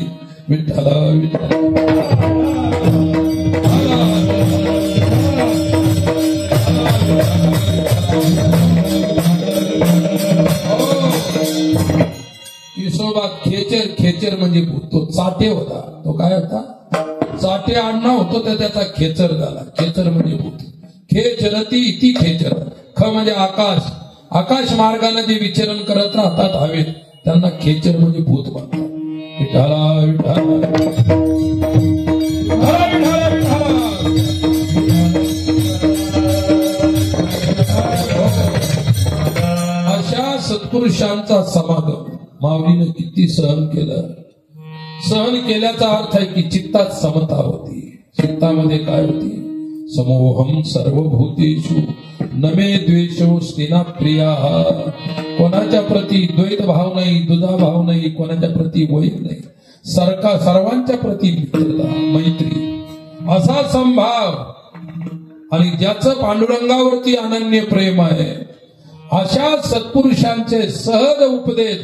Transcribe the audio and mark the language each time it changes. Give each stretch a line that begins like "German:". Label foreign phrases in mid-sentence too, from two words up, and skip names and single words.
Marathi: विठ्ठला विठ्ठला. हिशोबा खेचर म्हणजे भूत. तो चाटे होता. तो काय होता. चाटे आडनाव होतो तर त्याचा खेचर झाला. खेचर म्हणजे भूत.
Sanskrit: खेचरती इति खेचर.
Marathi: ख म्हणजे आकाश मार्गाने जे विचरण करत राहतात हवेत, त्यांना खेचर म्हणजे भूत म्हणतात. विठाला विठाला. अशा सत्पुरुषांचा समागम माऊलीनं किती सहन केलं. सहन केल्याचा अर्थ आहे की चित्तात समता होती. चित्तामध्ये काय होती.
Sanskrit: समोहम सर्वभूतेषु नमे द्वेषो स्नेहा प्रिया.
Marathi: कोणाच्या प्रती द्वैत भाव नाही, दुधा भाव नाही, कोणाच्या प्रती वैर नाही, सर्वांच्या प्रती मित्रता मैत्री असा संभाव. आणि ज्याचं पांडुरंगावरती अनन्य प्रेम आहे अशा सत्पुरुषांचे सहज उपदेश